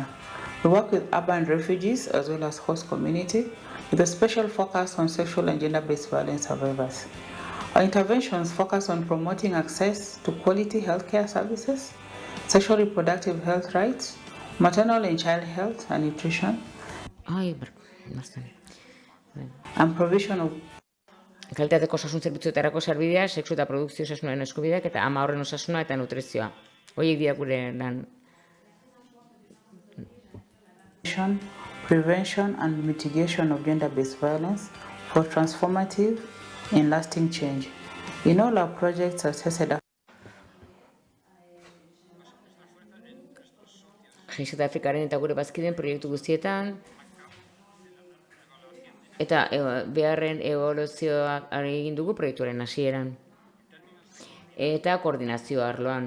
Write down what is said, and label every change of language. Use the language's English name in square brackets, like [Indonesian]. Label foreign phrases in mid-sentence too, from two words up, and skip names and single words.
[English] We work with urban refugees as well as host community with a special focus on sexual and gender-based violence survivors. Our interventions focus on promoting access to quality healthcare services, sexual reproductive health rights, maternal and child health and nutrition, and provision of [Basque] Kalitateko osasun zerbitzuetarako sarbidea, sexu eta produkzio osasunaren eskubideak eta ama horren osasuna eta nutrizioa. Horiek dira gure lan. [English] Prevention and mitigation of gender-based violence for transformative and lasting change. In all our projects at SED [Basque] Eta Afrikaren eta gure bazkideen proiektu guztietan, eta beharren eboluzioak egin dugu proiektuaren hasieran. Eta koordinazio arloan.